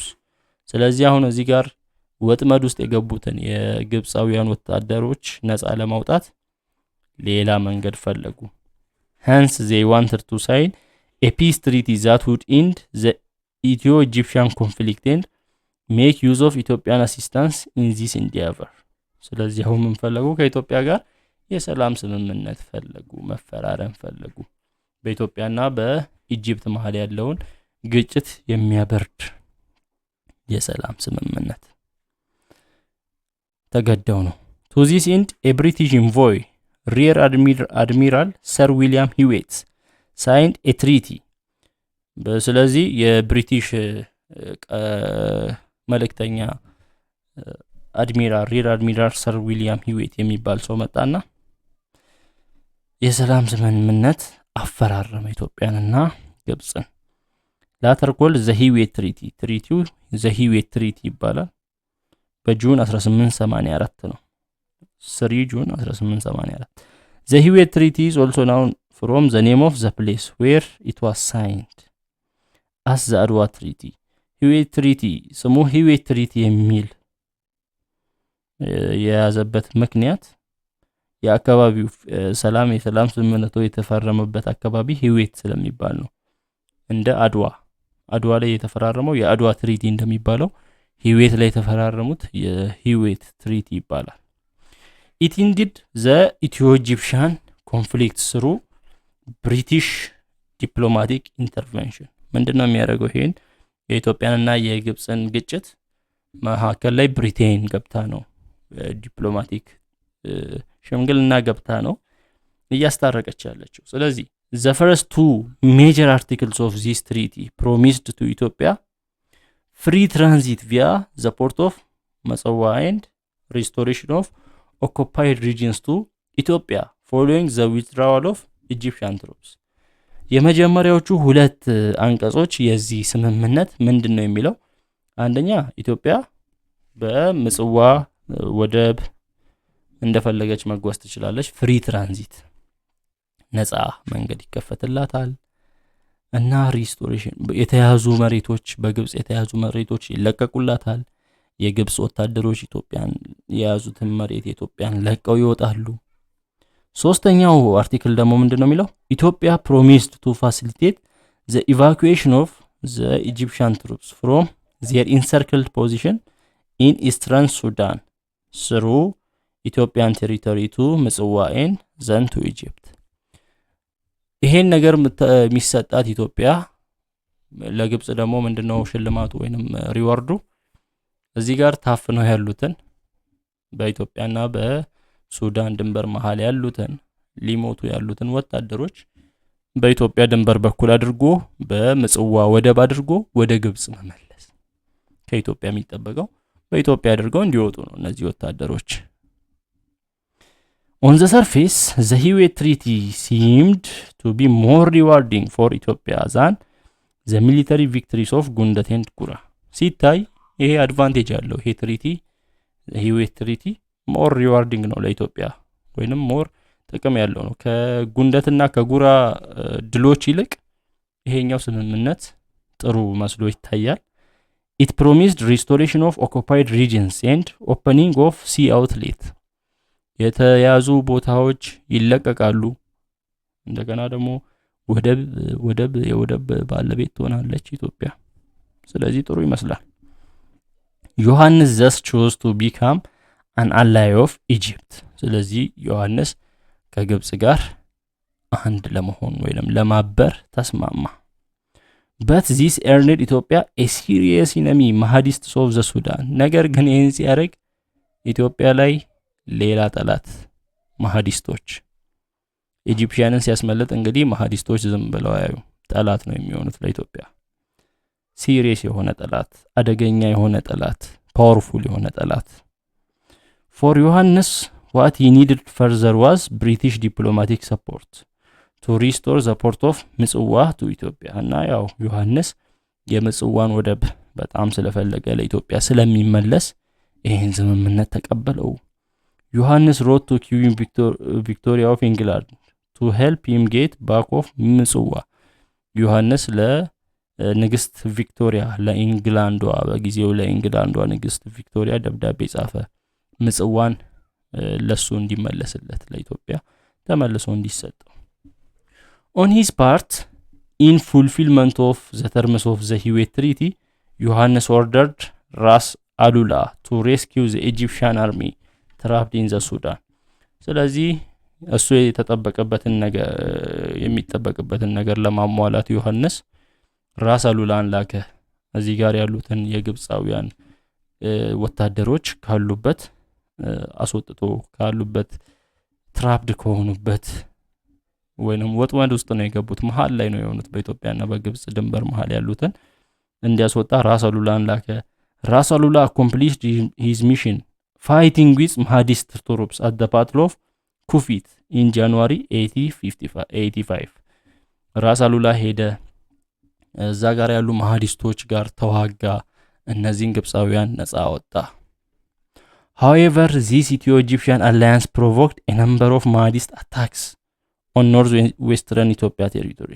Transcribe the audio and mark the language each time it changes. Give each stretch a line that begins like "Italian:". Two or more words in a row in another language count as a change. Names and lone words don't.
Amharic: ስለዚህ አሁን እዚህ ጋር ወጥመድ ውስጥ የገቡትን የግብጻውያን ወታደሮች ነፃ ለማውጣት ሌላ መንገድ ፈለጉ።
English: Hence they wanted to sign a peace treaty that would end the Ethio-Egyptian conflict and make use of Ethiopian assistance in this endeavor.
Amharic: ስለዚህ አሁን ምን ፈለጉ? ከኢትዮጵያ ጋር የሰላም ስምምነት ፈለጉ፣ መፈራረም ፈለጉ። በኢትዮጵያና በኢጂፕት መሃል ያለውን ግጭት የሚያበርድ የሰላም ስምምነት ተገደው ነው።
English: To this end, a British envoy, Rear Admiral Sir William Hewitt, signed a treaty.
Amharic: ስለዚህ የብሪቲሽ መልእክተኛ ሪር አድሚራል ሰር ዊሊያም ሂዌት የሚባል ሰው መጣና የሰላም ስምምነት አፈራረመ ኢትዮጵያንና ግብጽን።
English: later call the Hewitt Treaty።
Amharic: ትሪቲው
English: the Hewitt Treaty
Amharic: ይባላል። በጁን 1884 ነው። 3 ጁን 1884.
English: The Hewitt Treaty is also known from the name of the place where it was signed as the Adwa Treaty.
Amharic: Hewitt Treaty ስሙ Hewitt Treaty የሚል የያዘበት ምክንያት የአካባቢው የሰላም ስምምነቱ የተፈረመበት አካባቢ ሂዌት ስለሚባል ነው። እንደ አድዋ ላይ የተፈራረመው የአድዋ ትሪቲ እንደሚባለው ሂዌት ላይ የተፈራረሙት የሂዌት ትሪቲ ይባላል።
English: It ended the Ethio-Egyptian conflict through British diplomatic intervention.
Amharic: ምንድነው የሚያደርገው? ይሄን የኢትዮጵያንና የግብጽን ግጭት መካከል ላይ ብሪቴን ገብታ ነው ዲፕሎማቲክ ሽምግልና ገብታ ነው እያስታረቀች ያለችው። ስለዚህ
English: the first two major articles of this treaty promised to Ethiopia free transit via the port of Masawa and restoration of occupied regions to Ethiopia following the withdrawal of Egyptian troops.
Amharic: የመጀመሪያዎቹ ሁለት አንቀጾች የዚህ ስምምነት ምንድነው የሚለው? አንደኛ ኢትዮጵያ በምጽዋ ወደብ እንደፈለገች መጓዝ ትችላለች።
English: free transit
Amharic: ነፃ መንገድ ይከፈትላታል እና ሪስቶሬሽን የተያዙ መሬቶች በግብጽ የተያዙ መሬቶች ይለቀቁላታል። የግብጽ ወታደሮች ኢትዮጵያን የያዙትን መሬት ኢትዮጵያን ለቀው ይወጣሉ። ሶስተኛው አርቲክል ደግሞ ምንድነው የሚለው?
English: ኢትዮጵያ promised to facilitate the evacuation of the Egyptian troops from their encircled position in eastern Sudan through Ethiopian territory to Mitswa and then to Egypt.
Amharic: ይሄን ነገር የሚሰጣት ኢትዮጵያ ለግብጽ ደግሞ ምንድነው ሽልማቱ ወይንም ሪዋርዱ? እዚህ ጋር ታፍነው ያሉትን በኢትዮጵያና በሱዳን ድንበር መሃል ያሉትን ሊሞቱ ያሉትን ወታደሮች በኢትዮጵያ ድንበር በኩል አድርጎ በምጽዋ ወደብ አድርጎ ወደ ግብጽ መመለስ። ከኢትዮጵያ የሚጠበቀው በኢትዮጵያ አድርገው እንዲወጡ ነው እነዚህ ወታደሮች።
English: On the surface, the Hewitt Treaty seemed to be more rewarding for Ethiopia than the military victories of Gundat and Kura.
Amharic: ሲታይ ይሄ አድቫንቴጅ አለው። ይሄ ትሪቲ ሂዌት ትሪቲ
English: more rewarding
Amharic: ነው ለኢትዮጵያ ወይንም ሞር ጥቅም ያለው ነው። ከጉንደትና ከጉራ ድሎች ይልቅ ይሄኛው ስምምነት ጥሩ መስሎ ይታያል።
English: It promised restoration of occupied regions and opening of sea outlet.
Amharic: የተያዙ ቦታዎች ይለቀቃሉ። እንደገና ደግሞ የወደብ ባለቤት ትሆናለች ኢትዮጵያ። ስለዚህ ጥሩ ይመስላል። ዮሐንስ
English: thus chose to become an ally of Egypt.
Amharic: ስለዚህ ዮሐንስ ከግብጽ ጋር አንድ ለመሆን ወይንም ለማበር ተስማማ።
English: But this earned Ethiopia a serious enemy, Mahdists of the Sudan.
Amharic: ነገር ግን ይህን ሲያደርግ ኢትዮጵያ ላይ ሌላ ጠላት ማህዲስቶች ኢጂፕሽያንን ሲያስመልጥ እንግዲህ ማህዲስቶች ዝም ብለው ያዩ ጠላት ነው የሚሆኑት ለኢትዮጵያ። ሲሪየስ የሆነ ጠላት፣ አደገኛ የሆነ ጠላት፣ ፓወርፉል የሆነ
English: ጠላት። ፎር ዮሐንስ what he needed further was British diplomatic support to restore the port of ምጽዋ to ኢትዮጵያ።
Amharic: እና ያው ዮሐንስ የምጽዋን ወደብ በጣም ስለፈለገ ለኢትዮጵያ ስለሚመለስ ይህን ስምምነት ተቀበለው። ዮሐንስ
English: wrote to Queen Victoria of England to help him get back of ምጽዋ።
Amharic: ዮሐንስ ለንግስት ቪክቶሪያ ለኢንግላንዷ በጊዜው ለኢንግላንዷ ንግስት ቪክቶሪያ ደብዳቤ ጻፈ ምጽዋን ለሱ እንዲመለስለት ለኢትዮጵያ ተመልሶ እንዲሰጠው።
English: On his part, in fulfillment of the terms of the Hiwet Treaty, Johannes ordered Ras Alula to rescue the Egyptian army trapped in the Sudan.
Amharic: ስለዚህ እሱ የሚጠበቅበትን ነገር ለማሟላት ዮሐንስ ራስ አሉላን ላከ። እዚህ ጋር ያሉትን የግብፃውያን ወታደሮች ካሉበት አስወጥቶ ካሉበት ትራፕድ ከሆኑበት ወይንም ወጥመድ ውስጥ ነው የገቡት፣ መሃል ላይ ነው የሆኑት በኢትዮጵያና በግብጽ ድንበር መሃል ያሉትን እንዲያስወጣ ራስ አሉላን ላከ። ራስ አሉላ
English: accomplished his mission fighting with Mahdist troops at the Battle of Kufit in January 1885።
Amharic: ራስ አሉላ ሄደ፣ እዛ ጋር ያሉ ማህዲስቶች ጋር ተዋጋ፣ እነዚህን ግብፃውያን ነፃ አወጣ።
English: However, this Ethio-Egyptian alliance provoked a number of Mahdist attacks on northwestern Ethiopia territories.